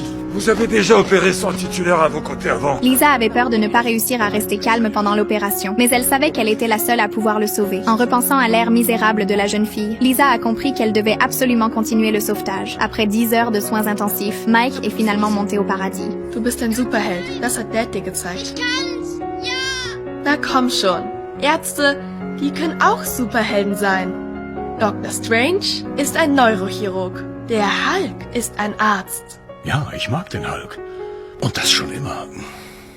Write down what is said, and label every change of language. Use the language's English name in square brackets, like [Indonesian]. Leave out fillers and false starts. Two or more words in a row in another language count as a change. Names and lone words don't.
[French] Vous avez déjà opéré sans titulaire à vos côtés avant. Lisa avait peur de ne pas réussir à rester calme pendant l'opération, mais elle savait qu'elle était la seule à pouvoir le sauver. En repensant à l'air misérable de la jeune fille, Lisa a compris qu'elle devait absolument continuer le sauvetage. Après 10 heures de soins intensifs, Mike est finalement monté au paradis. [German] Du bist ein Superheld, das hat Dad dir gezeigt. Na komm schon. Ärzte, die können auch Superhelden sein. Dr. Strange ist ein Neurochirurg. Der Hulk ist ein Arzt. Ja, ich mag den Hulk. Und das schon immer.